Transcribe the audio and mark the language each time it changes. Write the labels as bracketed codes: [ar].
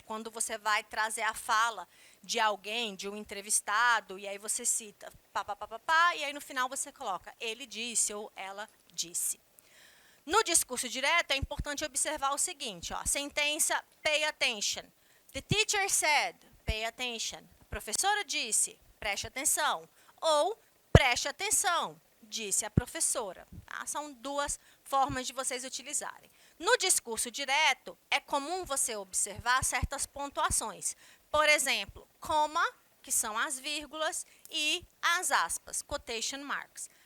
[pt] Quando você vai trazer a fala de alguém, de um entrevistado, e aí você cita pá, pá, pá, pá, pá, e aí no final você coloca ele disse ou ela disse. No discurso direto, é importante observar o seguinte, ó, sentença [en] pay attention. The teacher said, pay attention. [pt] A professora disse, preste atenção. Ou preste atenção, disse a professora. Tá? São duas formas de vocês utilizarem. No discurso direto, é comum você observar certas pontuações. Por exemplo, comma, que são as vírgulas, e as aspas, quotation marks.